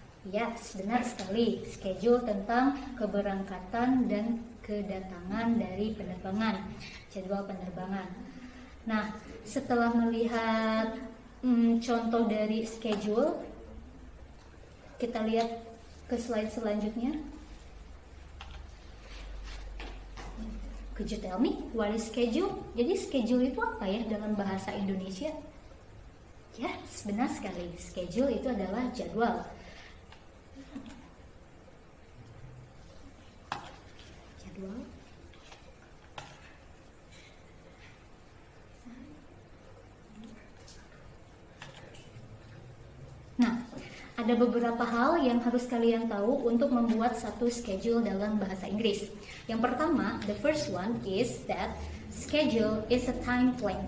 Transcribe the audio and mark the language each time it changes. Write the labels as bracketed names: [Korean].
[English] Yes, [Indonesian] benar sekali. Schedule tentang keberangkatan dan kedatangan dari penerbangan, jadwal penerbangan. Nah, setelah melihat contoh dari schedule, kita lihat ke slide selanjutnya. [English] Could you tell me what is schedule? [Indonesian] Jadi schedule itu apa ya dalam bahasa Indonesia? [English] Yes, [Indonesian] benar sekali. Schedule itu adalah jadwal. Jadwal. Nah, Ada beberapa hal yang harus kalian tahu untuk membuat satu schedule dalam bahasa Inggris. Yang pertama, [English] the first one is that schedule is a time plan.